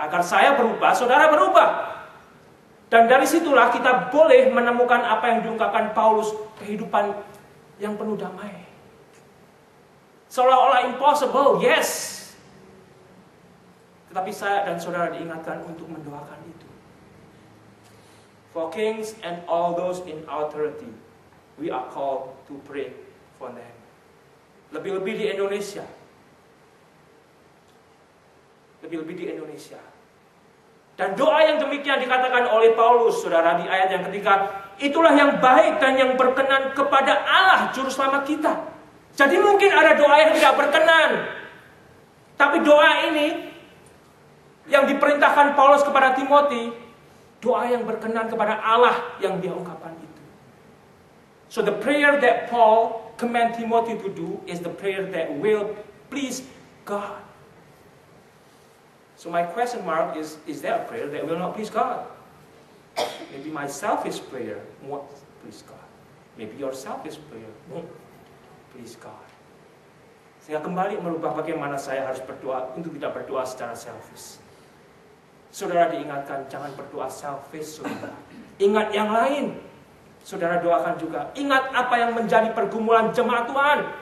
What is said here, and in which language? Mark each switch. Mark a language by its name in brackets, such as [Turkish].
[Indonesian] Agar saya berubah, saudara berubah. Dan dari situlah kita boleh menemukan apa yang diungkapkan Paulus, kehidupan yang penuh damai. Seolah-olah [English] impossible, yes. [Indonesian] Tetapi saya dan saudara diingatkan untuk mendoakan itu. [English] For kings and all those in authority, we are called to pray for them. [Indonesian] Lebih-lebih di Indonesia. Lebih-lebih di Indonesia. Dan doa yang demikian dikatakan oleh Paulus, saudara, di ayat yang ketiga. Itulah yang baik dan yang berkenan kepada Allah, Juru Selamat kita. Jadi mungkin ada doa yang tidak berkenan. Tapi doa ini yang diperintahkan Paulus kepada Timothy, doa yang berkenan kepada Allah yang dia ungkapkan itu. [English] So the prayer that Paul command Timothy to do is the prayer that will please God. So my question mark is there a prayer that will not please God? Maybe my selfish prayer won't please God. Maybe your selfish prayer won't please God. [Indonesian] Sehingga kembali merubah bagaimana saya harus berdoa untuk tidak berdoa secara selfish. Saudara diingatkan jangan berdoa selfish, saudara. Ingat yang lain. Saudara doakan juga. Ingat apa yang menjadi pergumulan jemaat Tuhan.